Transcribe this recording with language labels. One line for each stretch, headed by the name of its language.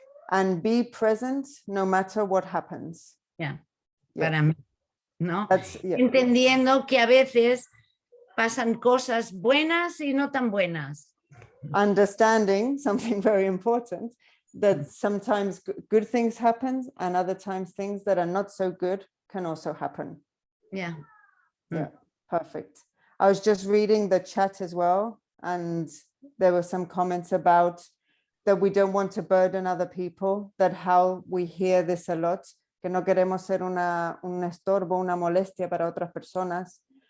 English: And be present no matter what happens.
Spanish: Para mí, ¿no?
English: Yeah.
Spanish: Entendiendo que a veces pasan cosas buenas y no tan buenas.
English: Understanding something very important, that sometimes good things happen and other times things that are not so good can also happen. Yeah. Perfect. I was just reading the chat as well, and there were some comments about that we don't want to burden other people, that how we hear this a lot,
Spanish: que no queremos ser un estorbo, una molestia para otras personas.